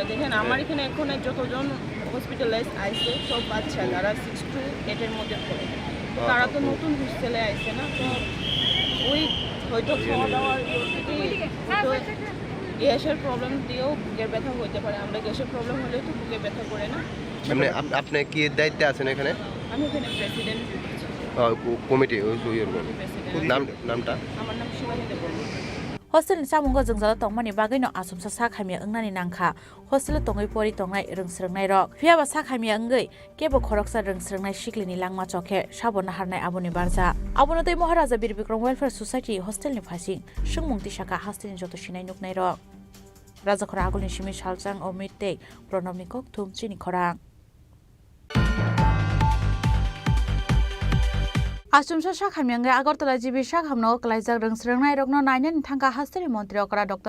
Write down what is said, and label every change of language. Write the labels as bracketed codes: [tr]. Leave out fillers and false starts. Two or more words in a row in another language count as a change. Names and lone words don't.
[bn] দেখেন আমার এখানে এখন যতজন হসপিটালাইজ আইছে সব বাচ্চা যারা 6 to 8 এর মধ্যে পড়ে, তারা তো নতুন হোস্টেলে আইছে না, তো ওই হয়তো খাওয়া দাওয়ার গ্যাসের প্রবলেম দিয়েও বুকের ব্যথা হতে পারে। আমরা গ্যাসের প্রবলেম হলেও তো বুকে ব্যথা করে না। আপনি কি দায়িত্বে আছেন এখানে? আমি এখানে প্রেসিডেন্ট কমিটি, নামটা? আমার নাম শিবানী দেববর্মা। [trp] hostel samunggo jongjal tongmani bagino asumsa sakhamia ungnani nangkha hostel tongai pori tongnai rungsrungnai rok phiaba sakhamia ungei kebo khoroksa rungsrungnai siklini langma chokhe sabona harnai aboni barja abonotei Maharaja Bir Bikram Welfare Society hostel ni phasing sungmungti saka hostel ni joto sinai nuknai rok Rajakhora agulni simi salchang o mitte pronamni kok thum chini khorang Asumsa Shakhamyange Agartala Jibi Shakhamno Klaizak Rungsrungnai Rokno Nainen Thangka Hasteri Montri Okra Dr.